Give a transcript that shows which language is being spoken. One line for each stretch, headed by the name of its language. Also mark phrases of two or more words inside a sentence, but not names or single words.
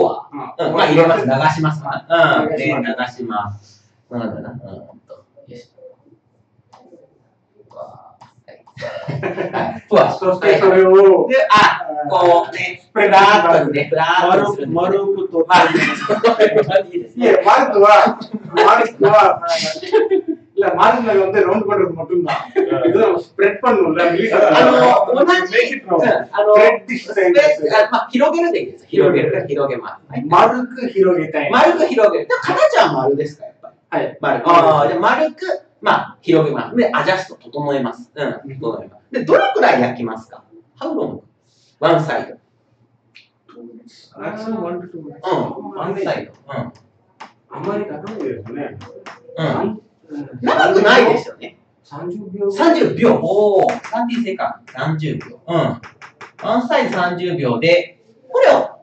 Japanese: フォア。入れます。流します。流します。なんだな。そしてそれを、こうね、フラッとね、フラッとする。丸くと。いや、丸くは、
Tamil: இல்ல மார்ஜினல் வந்து ரவுண்ட் பண்றது மட்டும் தான் இது நம்ம ஸ்ப்ரெட் பண்ணனும்ல
Japanese: 広げるでいいです。広げます。丸く広げたい。丸く広げる。形は丸ですか、やっぱり。はい。丸く、広げます。で、アジャスト、整えます。整えます。で、どれくらい焼きますか ?
English: How long? One side. one side.
Japanese: あんまり高いですね。長くないですよね。 30秒。 30秒。おお。30セカンド。30秒。
English: one side
Japanese: 30秒で、これを。